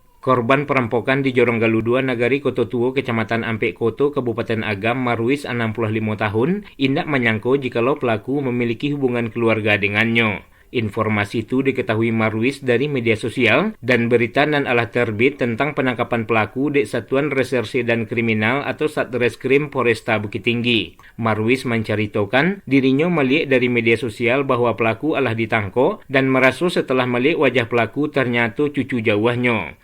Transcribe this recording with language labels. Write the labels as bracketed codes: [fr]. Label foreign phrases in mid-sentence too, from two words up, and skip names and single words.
[id] Korban perampokan di Jorong Galuh 2 Nagari Koto Tuo, Kecamatan Ampek Koto, Kabupaten Agam, Marwis 65 tahun, [min] indak menyangko [id] jikalau pelaku memiliki hubungan keluarga dengannya. Informasi itu diketahui Marwis dari media sosial dan berita [min] nan alah [id] terbit tentang penangkapan pelaku di Satuan Reserse dan Kriminal atau Satreskrim Polresta Bukit Tinggi. Marwis menceritakan dirinya melihat dari media sosial bahwa pelaku alah ditangkap dan merasa setelah melihat wajah pelaku ternyata cucu jauhnya.